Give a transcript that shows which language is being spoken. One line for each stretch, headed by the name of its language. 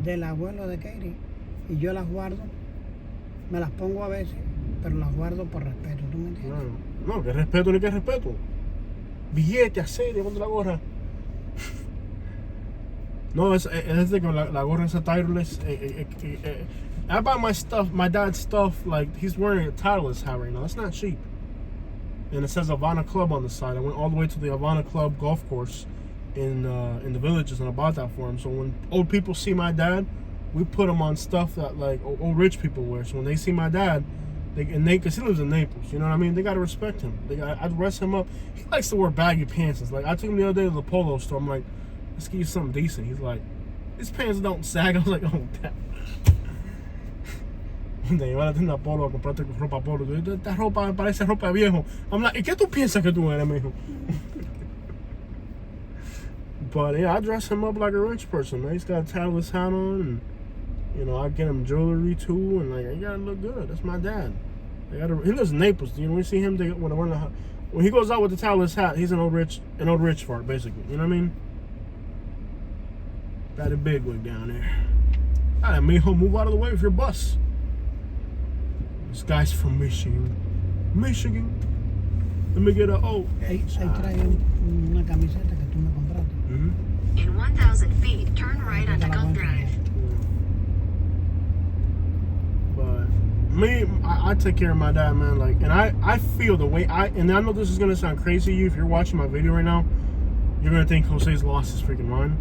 Spanish: Del abuelo de Katie. Y yo las guardo, me las pongo a veces, pero las guardo por respeto, ¿tú me entiendes? No, que respeto ni que respeto. Billete, aceite, contra la gorra. No, es de que la gorra esa Titleist.
English: I buy my dad's stuff, like he's wearing a Titleist hat right now. That's not cheap. And it says Havana Club on the side. I went all the way to the Havana Club golf course in the Villages and I bought that for him. So when old people see my dad, we put him on stuff that like old rich people wear. So when they see my dad, because he lives in Naples, you know what I mean? They gotta respect him. I dress him up. He likes to wear baggy pants. It's like I took him the other day to the polo store. I'm like, let's get you something decent. He's like, these pants don't sag. I was like, oh, damn.
Spanish: Te lleva a la tienda polo a comprarte ropa polo. Esta ropa me parece ropa de viejo.
English: I'm like,
Spanish: ¿y qué tú piensas que tú eres, mijo?
English: But yeah, I dress him up like a rich person, man. He's got a Titleist hat on, and you know, I get him jewelry too, and like, you gotta look good. That's my dad. He lives in Naples. You know, when you see him, when he goes out with the Titleist hat, he's an old rich fart, basically. You know what I mean? Got a big wig down there. Alright, mijo, move out of the way with your bus. This guy's from Michigan. Let me get a
Spanish: Ahí trae una camiseta que tú me compraste.
English: In 1,000 feet, turn right onto Gulf Drive. But me, I take care of my dad, man. Like, and I feel the way and I know this is gonna sound crazy to you if you're watching my video right now. You're gonna think Jose's lost his freaking mind.